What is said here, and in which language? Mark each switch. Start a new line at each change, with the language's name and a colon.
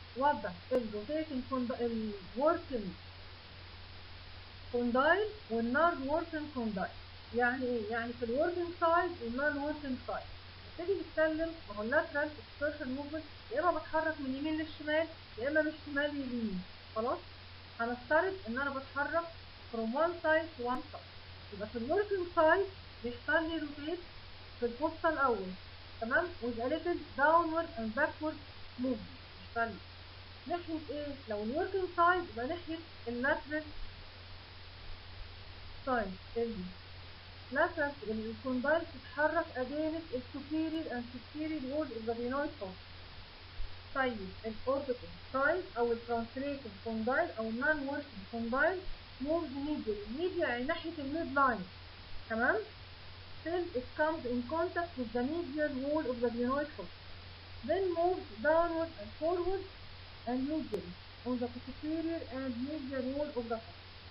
Arabic: وضع الروتيتنج الوركينج كوندايل والنون وركينج كوندايل. يعني ايه؟ يعني في الوركينج سايد والنون وركينج سايد. نبتدي نتكلم، ما هو اللاترال اكسكيرشن موفمنت يا اما بتحرك من يمين للشمال يا اما من الشمال لليمين. خلاص؟ هنفترض ان انا بتحرك
English: from one side to one side.
Arabic: يبقى في الوركينج سايد بيحصل لي روتيت في البوستة الاول، تمام،
English: with a little downward and backward movement.
Arabic: بيحصل لي ناحية ايه؟ لو الوركينج سايد يبقى ناحية اللاترال سايد. اللاترال الكوندايل بتتحرك
English: against السوبيريور and superior wall of the glenoid fossa.
Arabic: طيب الاوربيتال سايد او الترانسليتنج كوندايل او النون وركينج كوندايل موفز ميديا يعني ناحية الميد لاين، تمام.
English: till it comes in contact with the medial wall of the glenoid fossa. Then moves downward and forward and medially on the superior and medial wall of the fossa.